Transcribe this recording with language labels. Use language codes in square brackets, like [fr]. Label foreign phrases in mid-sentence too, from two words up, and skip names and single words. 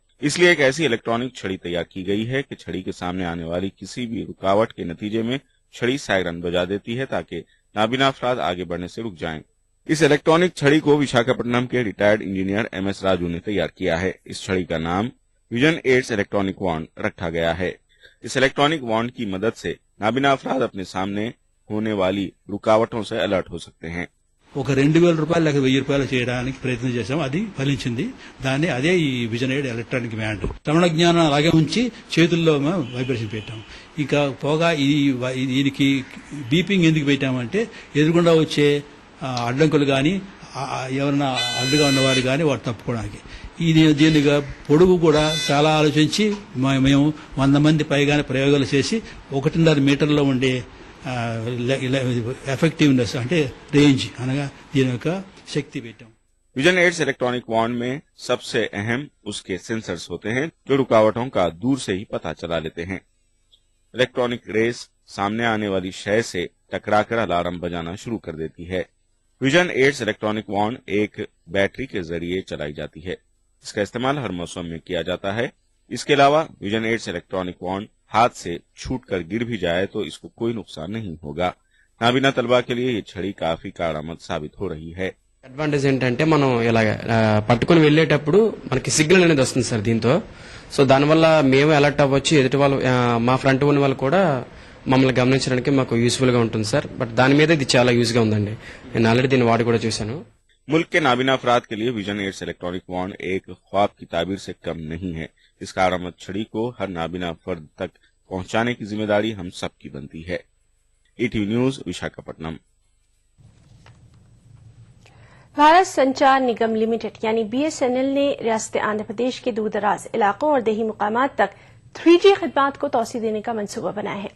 [ur] اس لیے ایک ایسی الیکٹرانک چھڑی تیار کی گئی ہے کہ چھڑی کے سامنے آنے والی کسی بھی رکاوٹ کے نتیجے میں چھڑی سائرن بجا دیتی ہے تاکہ نابینا افراد آگے بڑھنے سے رک جائیں. اس الیکٹرانک چھڑی کو وشاکھاپٹنم کے ریٹائرڈ انجینئر MS راجو نے تیار کیا ہے. اس چھڑی کا نام وژن ایڈز الیکٹرانک وانڈ رکھا گیا ہے. اس الیکٹرانک وانڈ کی مدد سے نابینا افراد اپنے سامنے ہونے والی رکاوٹوں سے الرٹ ہو سکتے ہیں. [te] ఒక 2,000 రూపాయలు లేక 1,000 రూపాయలు చేయడానికి ప్రయత్నం చేశాం. అది ఫలించింది. దాన్ని అదే ఈ విజన్ ఎయిడ్ ఎలక్ట్రానిక్ బ్యాండ్ శ్రవణ జ్ఞానం అలాగే ఉంచి చేతుల్లో వైబ్రేషన్ పెట్టాం. ఇంకా పోగా దీనికి బీపింగ్ ఎందుకు పెట్టామంటే ఎదురుగుండా వచ్చే అడ్డంకులు గాని ఎవరైనా అడ్డుగా ఉన్నవారు గాని వారు తప్పుకోవడానికి. దీనిగా పొడుగు కూడా చాలా ఆలోచించి మేము 100 మంది పైగానే ప్రయోగాలు చేసి 1.5 మీటర్లో ఉండే ఎఫెక్టివ్నెస్ అంటే రేంజ్ అనగా దీని యొక్క శక్తి పెట్టాం. [ur] وژن ایڈز الیکٹرانک وانڈ میں سب سے اہم اس کے سینسرز ہوتے ہیں جو رکاوٹوں کا دور سے ہی پتا چلا لیتے ہیں. الیکٹرانک ریس سامنے آنے والی شے سے ٹکرا کر الارم بجانا شروع کر دیتی ہے. وژن ایڈز الیکٹرانک وانڈ ایک بیٹری کے ذریعے چلائی جاتی ہے. اس کا استعمال ہر موسم میں کیا جاتا ہے۔ اس کے علاوہ وژن ایڈز الیکٹرانک وانڈ ہاتھ سے چھوٹ کر گر بھی جائے تو اس کو کوئی نقصان نہیں ہوگا. نابینا طلبہ کے لیے یہ چھڑی کافی کارآمد ثابت ہو رہی ہے. [te] అడ్వాంటేజ్ ఏంటంటే మనం ఇలా పట్టుకుని వెళ్లేటప్పుడు మనకి సిగ్నల్ అనేది వస్తుంది సార్ దీంతో. సో దానివల్ల మేము అలర్ట్ అవ్వచ్చు, ఎదుటి వాళ్ళు మా ఫ్రంట్ ఉన్న వాళ్ళు కూడా మమ్మల్ని గమనించడానికి మాకు యూస్ఫుల్ గా ఉంటుంది సార్. బట్ దాని మీద ఇది చాలా యూజ్ గా ఉందండి. నేను ఆల్రెడీ దీన్ని వాడి కూడా చూశాను. [ur] ملک کے نابینا افراد کے لیے وژن ایڈز الیکٹرانک وانڈ ایک خواب کی تعبیر سے کم نہیں ہے. اس کارآمد چھڑی کو ہر نابینا فرد تک پہنچانے کی ذمہ داری ہم سب کی بنتی ہے. ETV نیوز وشاکھاپٹنم. بھارت سنچار نگم لمیٹڈ یعنی BSNL نے ریاست آندھرا پردیش کے دور دراز علاقوں اور دیہی مقامات تک 3G خدمات کو توسیع دینے کا منصوبہ بنایا ہے.